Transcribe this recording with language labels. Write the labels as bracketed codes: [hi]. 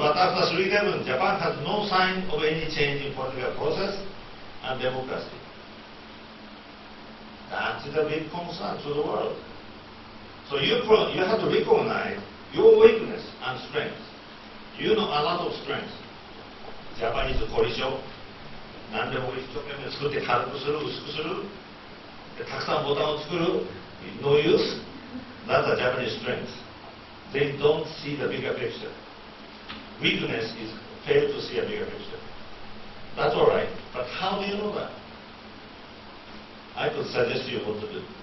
[en] But after 3/11, Japan has no sign of any change in political process and democracy. That's the big concern to the world. So you have to recognize your weakness and strength. You know a lot of strength. [ja] Japanese 凝り性。何でも一生懸命作って軽くする、薄くする。でたくさんボタンを作る。 [en] No use. That's a Japanese strength. They don't see the bigger picture. Weakness is fail to see a bigger picture. That's all right. But how do you know that? I could suggest you what to do.